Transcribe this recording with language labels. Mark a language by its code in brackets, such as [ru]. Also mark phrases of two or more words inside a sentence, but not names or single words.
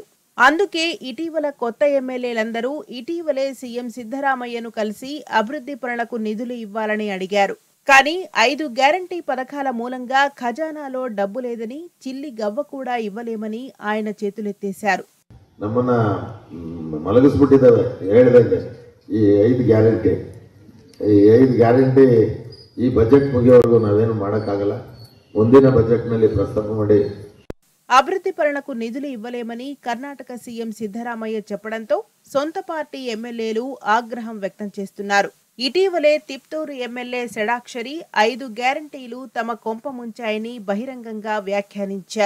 [te] అందుకే ఇటీవల కొత్త ఎమ్మెల్యేలందరూ ఇటీవలే సీఎం సిద్ధరామయ్యను కలిసి అభివృద్ధి పనులకు నిధులు ఇవ్వాలని అడిగారు. కానీ 5 గ్యారంటీ పథకాల మూలంగా ఖజానాలో డబ్బు లేదని, చిల్లి గవ్వ కూడా ఇవ్వలేమని ఆయన చేతులెత్తేశారు. [kn] ನಮ್ಮನ್ನ ಮಲಗಿಸ್ಬಿಟ್ಟಿದ್ದಾವೆ ಹೇಳಿದಂಗೆ ಈ 5 ಗ್ಯಾರಂಟಿ ಈ ಬಜೆಟ್ ಮುಗಿಯೋವರೆಗೂ ನಾವೇನು ಮಾಡೋಕ್ಕಾಗಲ್ಲ. ಮುಂದಿನ ಬಜೆಟ್ನಲ್ಲಿ ಪ್ರಸ್ತಾಪ ಮಾಡಿ [te] అభివృద్ధి పనులకు నిధులు ఇవ్వలేమని కర్ణాటక సీఎం సిద్ధరామయ్య చెప్పడంతో సొంత పార్టీ ఎమ్మెల్యేలు ఆగ్రహం వ్యక్తం చేస్తున్నారు. ఇటీవలే తిప్టూరు ఎమ్మెల్యే షడాక్షరి 5 గ్యారంటీలు తమ కొంప ముంచాయని బహిరంగంగా వ్యాఖ్యానించారు.